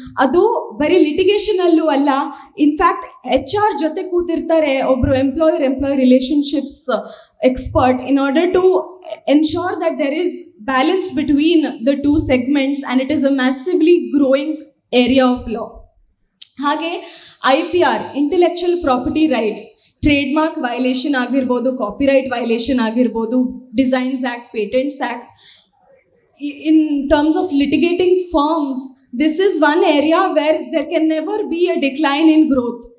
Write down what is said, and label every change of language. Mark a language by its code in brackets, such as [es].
[kn] ಅದು ಬರೀ ಲಿಟಿಗೇಷನಲ್ಲೂ ಅಲ್ಲ, ಇನ್ಫ್ಯಾಕ್ಟ್ HR ಜೊತೆ ಕೂತಿರ್ತಾರೆ ಒಬ್ಬರು employee relationships expert, [en] In order to ensure that there is balance between the two segments, and it is a massively growing area of law. [kn] ಹಾಗೆ IPR, intellectual property rights, trade mark violation ಆಗಿರ್ಬೋದು, copyright violation ಆಗಿರ್ಬೋದು, designs act, patents act. [en] In terms of litigating firms, this is one area where there can never be a decline in growth.